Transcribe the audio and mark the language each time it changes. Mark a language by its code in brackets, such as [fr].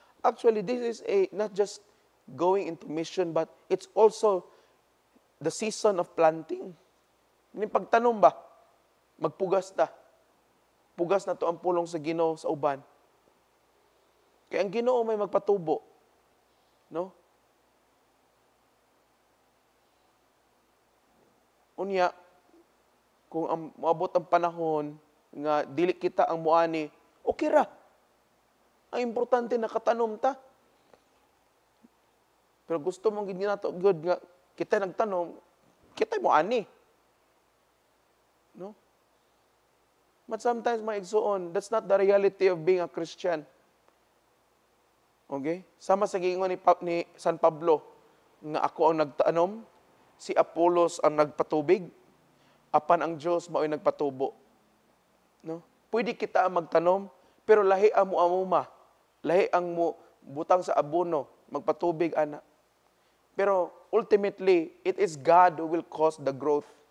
[en] Actually, this is not just going into mission, but it's also the season of planting. [ceb] Kining pagtanom ba? Magpugas ta. Pugas na to ang pulong sa Ginoo sa uban. Kaya ang Ginoo may magpatubo. No? Unya, kung moabot ang panahon nga dili kita ang muani, okay ra. Ang importante nakatanom ta. Pero gusto mong gid nato good nga kita nagtanom, kita muani. No? [en] But sometimes [ceb] mga igsuon, [en] that's not the reality of being a Christian. Okay? [ceb] Sama sa giingon ni San Pablo, nga ako ang nagtaanom, si Apollos ang nagpatubig, apan ang Diyos mao'y nagpatubo. No? Pwede kita ang magtanom, pero lahi ang mo amuma. Lahi ang mo butang sa abono, magpatubig, ana. [en] Pero ultimately, it is God who will cause the growth.